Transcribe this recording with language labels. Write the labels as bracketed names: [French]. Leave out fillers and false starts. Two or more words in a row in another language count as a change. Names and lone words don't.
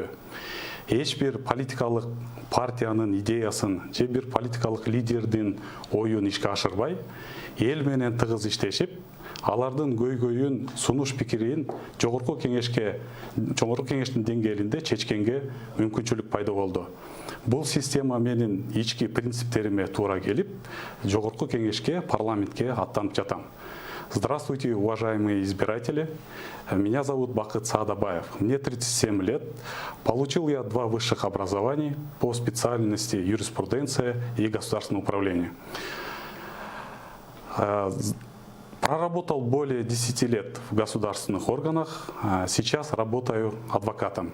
[Kyrgyz] Эч бир политикалык партиянын идеясын же бир политикалык лидердин оюн ишке ашырбай, эл менен тыгыз иштешип, алардын көйгөйүн, сунуш пикирин жогорку кеңештин деңгээлинде чечкенге мүмкүнчүлүк пайда болду. Бул система менин ички принциптериме туура келип, жогорку кеңешке, парламентке аттанып жатам. [Russian] Здравствуйте, уважаемые избиратели. Меня зовут Бакыт Саадабаев. Мне 37 лет. Получил я 2 высших образования по специальности юриспруденция и государственное управление. Проработал более 10 лет в государственных органах, сейчас работаю адвокатом.